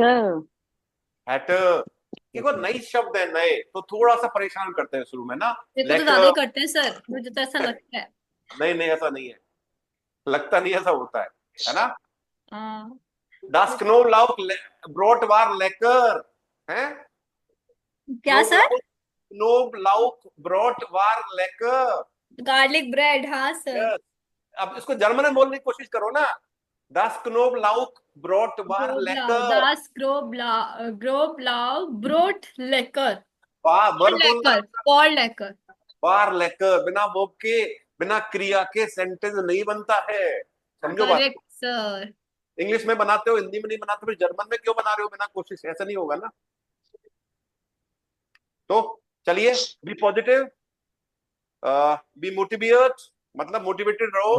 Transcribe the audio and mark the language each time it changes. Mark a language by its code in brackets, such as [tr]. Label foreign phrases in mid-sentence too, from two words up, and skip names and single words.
[hi] हैट, ये वो नई शब्द है, नए, तो थोड़ा सा परेशान करते हैं शुरू में ना। देखो तो ज्यादा ही करते हैं सर, मुझे तो ऐसा लगता है। नहीं ऐसा नहीं है, लगता नहीं ऐसा होता है ना। हाँ। [de] Das Knoblauch Brot war lecker, [hi] हैं? क्या सर? [de] Knoblauch Brot war lecker। [hi] गार्लिक ब्रेड, हाँ सर। Yes. अब इसको जर्मन में बोलने की कोशिश करो ना। [de] Das Knoblauch Brot war lecker। Das Knoblauch Brot lecker। [hi] वाह, वर्ब बोलना। [de] War lecker। war lecker [hi] बिना वर्ब के, बिना क्रिया के सेंटेंस नहीं बनता है, समझो बात। करेक्ट सर। इंग्लिश में बनाते हो, हिंदी में नहीं बनाते, फिर जर्मन में क्यों बना रहे हो बिना कोशिश? ऐसा नहीं होगा ना। तो चलिए, [en] be positive, be motivate, [hi] मतलब मोटिवेटेड रहो।